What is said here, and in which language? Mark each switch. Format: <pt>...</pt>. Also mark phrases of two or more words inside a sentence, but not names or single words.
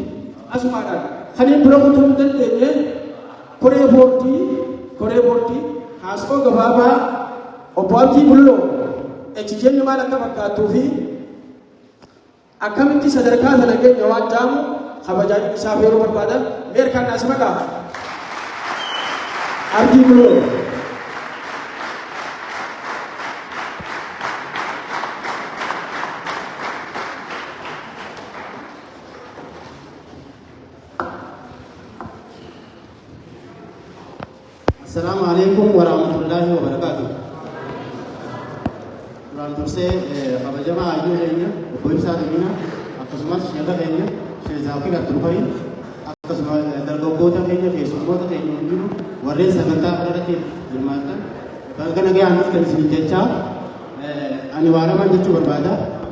<om>Asumaadhaan kanneen bira kutuu hin dandeenye koree boordii haasoo gabaabaa obbo Abdii Bulloo HGN maal akka fakkaatuu fi akkamitti sadarkaa sana keenya waan jaamu kabajaan isaaf yeroo barbaada meerkaan as maqaa Abdii Bulloo.</om> <ar>السلام عليكم ورحمة الله وبركاته.</ar> <om>Duraan dursee kabajamaa hayyuu keenya obbo Ibsaa Daminaa akkasumas sheekha keenya Sheekh Zaakir Abdulqadir akkasumas dargaggoota keenya keessummoota keenya hundinuu warreen sagantaa kanarratti hirmaatan baga nagaan nuuf kan jechaa ani waaraman jechuu barbaada.</om>